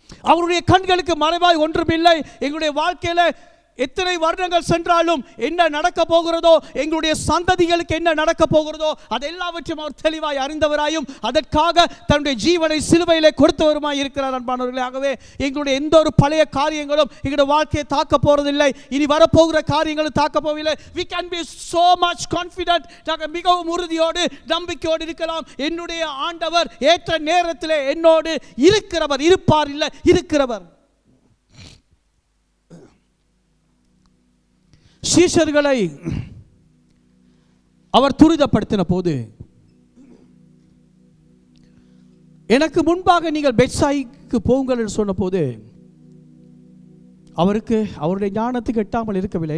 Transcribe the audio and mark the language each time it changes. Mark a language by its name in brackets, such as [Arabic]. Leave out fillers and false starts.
[Tamil] அவருடைய கண்களுக்கு மறைவாய் ஒன்றுமில்லை. எங்களுடைய வாழ்க்கையில எத்தனை வருடங்கள் சென்றாலும் என்ன நடக்க போகிறதோ, எங்களுடைய சந்ததிகளுக்கு என்ன நடக்க போகிறதோ அது எல்லாவற்றையும் அவர் தெளிவாய் அறிந்தவராயும் அதற்காக தன்னுடைய ஜீவனை சிலுவையிலே கொடுத்தவருமாய் இருக்கிறார் அன்பானவர்களே. ஆகவே எங்களுடைய எந்த ஒரு பழைய காரியங்களும் எங்களுடைய வாழ்க்கையை தாக்க போறதில்லை. இனி வரப்போகிற காரியங்களும் தாக்க போவதில்லை. [English] we can be so much confident. [Tamil] நாங்கள் மிகவும் உறுதியோடு நம்பிக்கையோடு இருக்கலாம். என்னுடைய ஆண்டவர் ஏற்ற நேரத்தில் என்னோடு இருக்கிறவர், இருப்பார் இல்லை இருக்கிறவர். சீஷர்களை அவர் துரிதப்படுத்தின போது, எனக்கு முன்பாக நீங்கள் பெத்சாயிக்கு போங்கள் என்று சொன்ன போது அவருக்கு அவருடைய ஞானத்துக்கு எட்டாமல் இருக்கவில்லை.